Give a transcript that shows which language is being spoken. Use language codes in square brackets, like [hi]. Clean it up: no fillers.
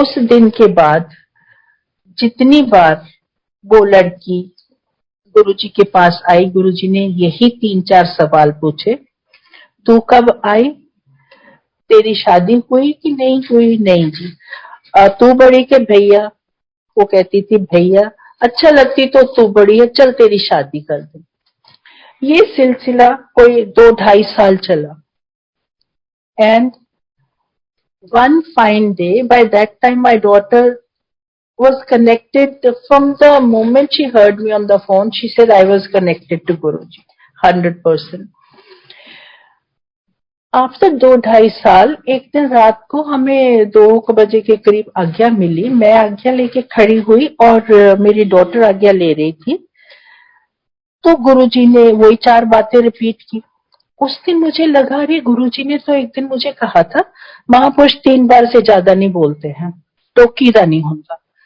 [hi] उस दिन के बाद जितनी बार वो लड़की गुरुजी के पास आई, गुरुजी ने यही 3-4 सवाल पूछे, तू कब आई, तेरी शादी हुई कि नहीं हुई? नहीं जी। तू बड़ी के भैया? वो कहती थी भैया। अच्छा लगती तो तू बड़ी है, चल तेरी शादी कर दे। ये सिलसिला कोई 2-2.5 साल चला। [en] And one fine day, by that time my daughter was connected from the moment she heard me on the phone. She said I was connected to Guruji 100%. [hi] After 2-2.5 साल एक दिन रात को हमें 2 बजे के करीब आज्ञा मिली। मैं आज्ञा लेके खड़ी हुई और मेरी डॉटर आज्ञा ले रही थी, तो गुरुजी ने वही 4 बातें रिपीट की। उस दिन मुझे लगा अरे गुरुजी ने तो एक दिन मुझे कहा था महापुरुष 3 बार से ज्यादा नहीं बोलते हैं, टोकीदा नहीं होता।